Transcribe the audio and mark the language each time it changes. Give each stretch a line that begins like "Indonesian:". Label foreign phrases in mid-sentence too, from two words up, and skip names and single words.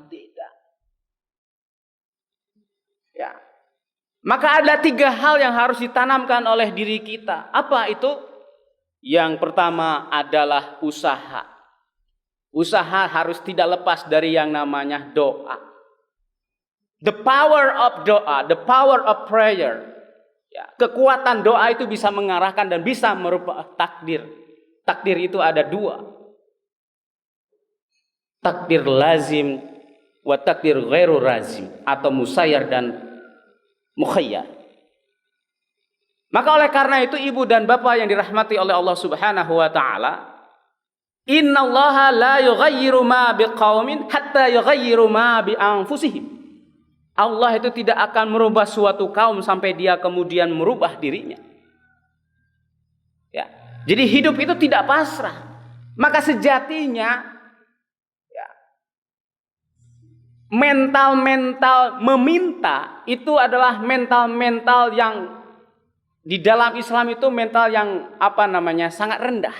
Indonesian: Tidak. Ya. Maka ada 3 hal yang harus ditanamkan oleh diri kita. Apa itu? Yang pertama adalah usaha. Usaha harus tidak lepas dari yang namanya doa.
English: The power of doa, the power of prayer.
Indonesian: Ya, kekuatan doa itu bisa mengarahkan dan bisa merubah takdir. Takdir itu ada 2.
Arabic: تقدير لازم وتقدير غير لازم أو مسير ومخير.
Indonesian: Maka oleh karena itu ibu dan bapak yang dirahmati oleh Allah
Arabic: سبحانه وتعالى, إن الله لا يغير ما بقوم حتى يغيروا ما بأنفسهم.
Indonesian: Allah itu tidak akan merubah suatu kaum sampai dia kemudian merubah dirinya. Ya. Jadi hidup itu tidak pasrah. Maka sejatinya ya, mental-mental meminta itu adalah mental-mental yang di dalam Islam itu mental yang sangat rendah.